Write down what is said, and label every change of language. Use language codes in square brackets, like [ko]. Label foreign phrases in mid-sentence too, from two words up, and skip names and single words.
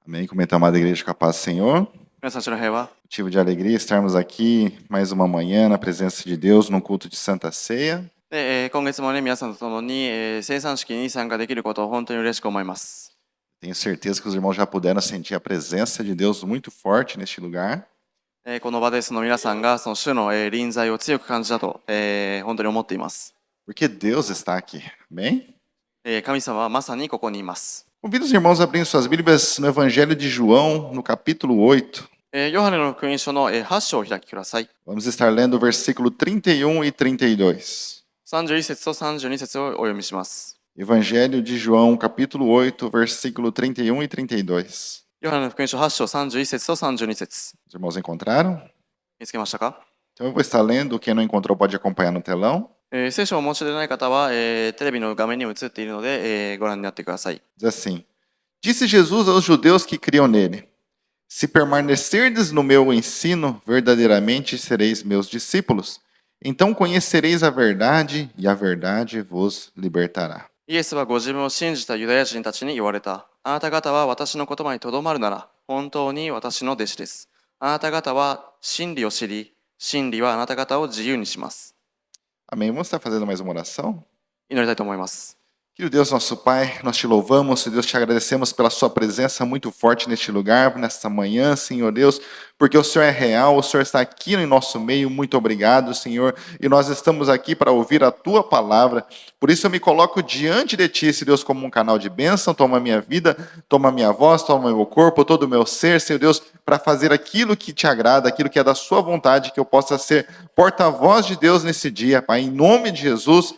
[pt] Amém. Como é que a amada igreja com a paz do Senhor? [ja] 皆さん、主の平和。 [pt] Motivo de alegria estarmos aqui mais uma manhã na presença de Deus no culto de Santa Ceia. [ja] で、今月もね、皆さんと共に、生産式に参加できることを本当に嬉しく思います。 [pt] Tenho certeza que os irmãos já puderam sentir a presença de Deus muito forte neste lugar. [ja] この場でその皆さんがその主の、臨在を強く感じたと、本当に思っています。 [pt] Porque Deus está aqui. Amém? [ja] 神様はまさにここにいます。 [pt] Convido os irmãos a abrirem suas Bíblias no Evangelho de João, no capítulo 8. [ja] ヨハネの福音書の、8章を開きください。 [pt] Vamos estar lendo o versículo 31 e 32. [ja] 31 節と32節をお読みします。 [pt] Evangelho de João, capítulo 8, versículo 31 e 32. [ja] ヨハネの福音書8章31節と32節。 [pt] Os irmãos encontraram? [ja] 見つけましたか？ [pt] Então eu vou estar lendo. Quem não encontrou pode acompanhar no telão. [ja] 聖書をお持ちでない方は、テレビの画面に映っているので、ご覧になってください。 [pt] Diz assim: Disse Jesus aos judeus que criam nele: Se permanecerdes no meu ensino, verdadeiramente sereis meus discípulos. Então conhecereis a verdade, e a verdade vos libertará. [ja] イエスはご自分を信じたユダヤ人たちに言われた。あなた方は私の言葉にとどまるなら、本当に私の弟子です。あなた方は真理を知り、真理はあなた方を自由にします。 [pt] Amém. Vamos estar fazendo mais uma oração? [ja] 祈りたいと思います。 [pt] Querido Deus, nosso Pai, nós te louvamos, Deus, te agradecemos pela sua presença muito forte neste lugar, nesta manhã, Senhor Deus, porque o Senhor é real, o Senhor está aqui no nosso meio, muito obrigado, Senhor, e nós estamos aqui para ouvir a tua palavra, por isso eu me coloco diante de ti, Senhor Deus, como um canal de bênção, toma a minha vida, toma a minha voz, toma o meu corpo, todo o meu ser, Senhor Deus, para fazer aquilo que te agrada, aquilo que é da sua vontade, que eu possa ser porta-voz de Deus nesse dia, Pai, em nome de Jesus.